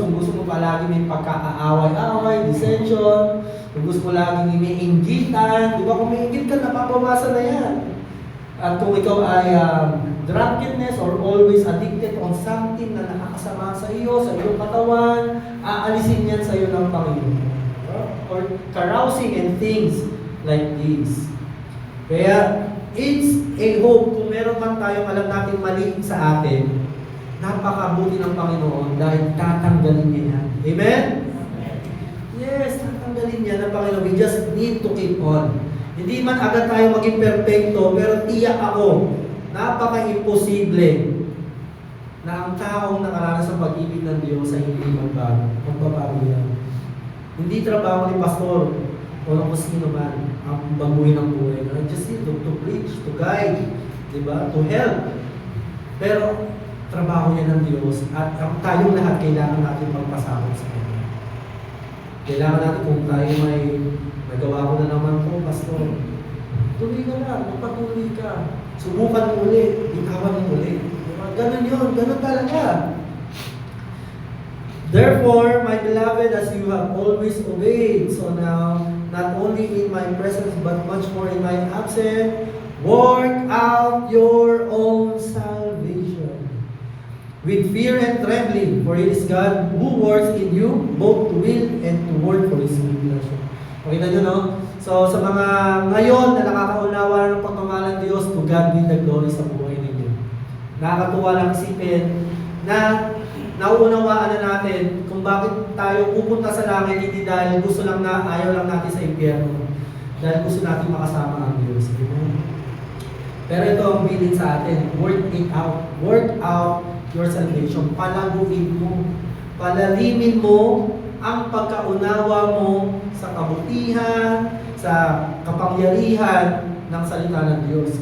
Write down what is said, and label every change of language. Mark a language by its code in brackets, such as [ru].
[tl] Kung gusto mo palagi may pagkakaaway-away, dissension, kung gusto mo laging may inggitan, di ba kung may inggit ka, napapawasan na yan. At kung ikaw ay [en] drunkenness or always addicted on something [tl] na nakakasama sa iyo, sa iyong katawan, aalisin yan sa iyo ng Panginoon. [en] Or carousing and things like this. [tl] Kaya, [en] it's a hope [tl] kung meron man tayong alam natin mali sa atin, napakabuti ng Panginoon dahil tatanggalin niya yan. Amen? [en] Yes, [tl] tatanggalin niya ng Panginoon. [en] We just need to keep on. [tl] Hindi man agad tayo maging perfecto, pero tiyak ako, napaka-imposible na ang taong nakaranas ng pag-ibig ng Diyos ay hindi magbago. Magbabago yan. Hindi trabaho ni pastor o ng sino man ang baguhin ng buhay. [en] I just need to preach, to guide, [tl] diba? [en] To help. [tl] Pero trabaho niya ng Diyos at tayong lahat kailangan natin magpasakot sa Kanya. Kailangan natin kung tayo may nagawa ko na naman po, pastor. Tuloy ka lang, magpatuloy ka. Subukan mo ulit, bitawan mo ulit. Diba? Ganun yun, ganun talaga. [en] Therefore, my beloved, as you have always obeyed, so now, not only in my presence, but much more in my absence, work out your own salvation with fear and trembling, for it is God who works in you, both to will and to work for His good pleasure. [tl] Okay na yun, no? So, sa mga ngayon na nakakaunawa ng pagmamahal ng Diyos, [en] to God be the glory [tl] sa buhay ninyo. Nakakatuwa lang isipin na nauunawaan na natin kung bakit tayo pupunta sa langit, hindi dahil gusto lang na ayaw lang natin sa impyerno, dahil gusto natin makasama ang Diyos. Pero ito ang bilin sa atin, [en] work it out. Work out your salvation. [tl] Palaguin mo. Palalimin mo ang pagkaunawa mo sa kabutihan, sa kapangyarihan ng salita ng Diyos.